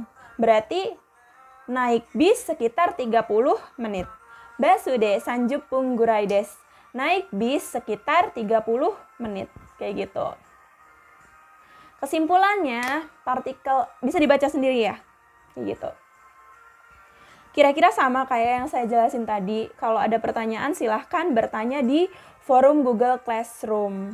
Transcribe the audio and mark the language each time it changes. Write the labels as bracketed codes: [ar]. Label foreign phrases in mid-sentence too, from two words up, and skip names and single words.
[id] Berarti naik bis sekitar 30 menit. [ja] バスで30ぐらいです. [id] Naik bis sekitar 30 menit. Kayak gitu. Kesimpulannya, partikel bisa dibaca sendiri ya. Kayak gitu. Kira-kira sama kayak yang saya jelasin tadi. Kalau ada pertanyaan silahkan bertanya di forum Google Classroom.